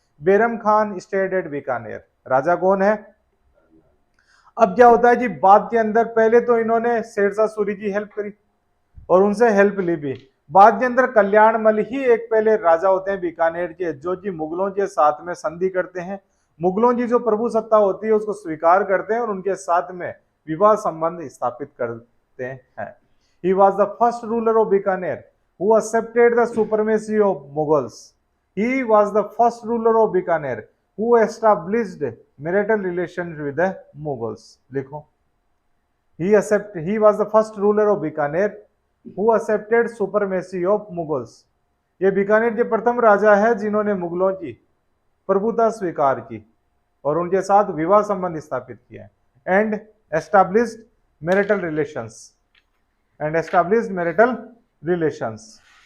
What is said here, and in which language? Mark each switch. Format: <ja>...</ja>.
<hi>Bairam Khan</hi> <en>stayed at</en> <hi>Bikaner, राजा कौन है? अब क्या होता है कि बाद के अंदर पहले तो इन्होंने शेरशाह सूरी की हेल्प करी और उनसे हेल्प ली भी। बाद के अंदर कल्याणमल ही एक पहले राजा होते हैं बीकानेर के, जो कि मुगलों के साथ में संधि करते हैं, मुगलों की जो प्रभु सत्ता होती है उसको स्वीकार करते हैं और उनके साथ में विवाह संबंध स्थापित करते हैं।</hi> <en>He was the first ruler of Bikaner who accepted the supremacy of Mughals. He was the first ruler of Bikaner who established marital relations with the Mughals.</en> <hi>लिखो,</hi> <en>he was the first ruler of Bikaner who accepted supremacy of Mughals.</en> <hi>ये बीकानेर के प्रथम राजा है जिन्होंने मुगलों की प्रभुता स्वीकार की और उनके साथ विवाह संबंध स्थापित किए।</hi> <en>And established marital relations, and established marital relations.</en>